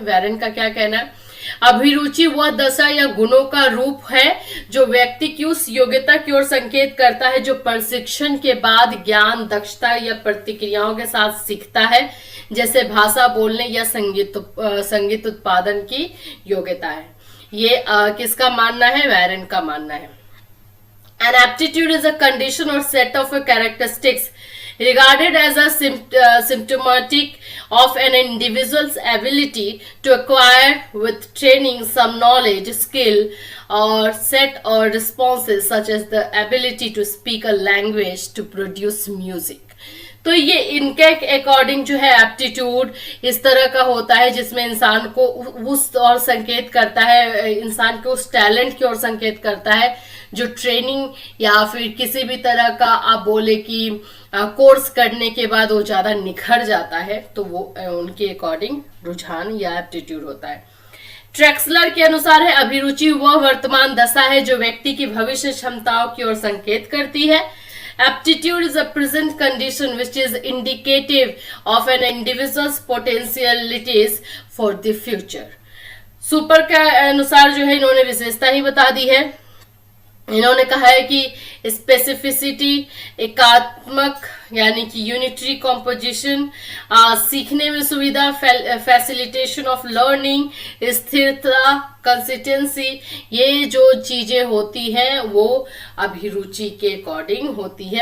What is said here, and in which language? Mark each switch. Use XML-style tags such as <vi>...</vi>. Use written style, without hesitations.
<hi>Warren का क्या कहना है, अभिरुचि वह दशा या गुणों का रूप है जो व्यक्ति की उस योग्यता की ओर संकेत करता है जो प्रशिक्षण के बाद ज्ञान, दक्षता या प्रतिक्रियाओं के साथ सीखता है, जैसे भाषा बोलने या संगीत उत्पादन की योग्यता है। ये किसका मानना है, वैरन का मानना है।</hi> <en>An aptitude is a condition or set of characteristics regarded as a symptomatic of an individual's ability to acquire with training some knowledge, skill, or set or responses such as the ability to speak a language, to produce music.</en> <hi>तो ये इनके according जो है aptitude इस तरह का होता है जिसमें इंसान को उस और संकेत करता है, इंसान को उस टैलेंट की ओर संकेत करता है जो ट्रेनिंग या फिर किसी भी तरह का आप बोले कि कोर्स करने के बाद वो ज्यादा निखर जाता है, तो वो उनके अकॉर्डिंग रुझान या एप्टीट्यूड होता है। ट्रैक्सलर के अनुसार है अभिरुचि वह वर्तमान दशा है जो व्यक्ति की भविष्य क्षमताओं की ओर संकेत करती है।</hi> <en>Aptitude is a present condition which is indicative of an individual's potentialities for the future.</en> <hi>Super के अनुसार जो है इन्होंने विशेषता ही बता दी है। इन्होंने कहा है कि स्पेसिफिसिटी, एकात्मक यानी कि यूनिटरी कॉम्पोजिशन, सीखने में सुविधा, फैसिलिटेशन ऑफ लर्निंग, स्थिरता, कंसिस्टेंसी, ये जो चीजें होती हैं वो अभिरुचि के अकॉर्डिंग होती है।</hi>